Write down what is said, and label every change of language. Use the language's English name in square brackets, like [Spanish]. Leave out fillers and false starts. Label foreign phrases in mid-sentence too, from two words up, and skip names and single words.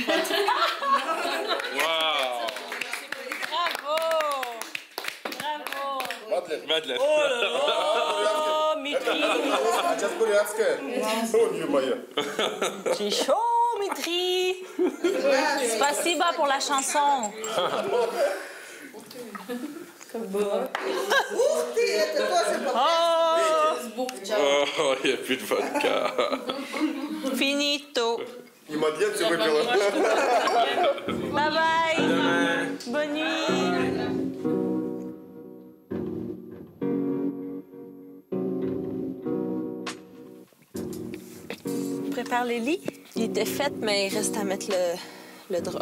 [Russian] Вау! [French] Bravo! Bravo! [Russian] Мадлен. [French] Oh, Mitri! [Russian] А сейчас бурятская. О, ё-моё. [French] J'ai chaud, Mitri! Спасибо pour la chanson. [Russian] Ух ты, это тоже [French] Oh, il n'y a plus de vodka. Finito. [Russian] И Мадлен все выпила. [English] Bye bye. [French] Bonne nuit. Je prépare les lits. Il était fait, mais il reste à mettre le drap.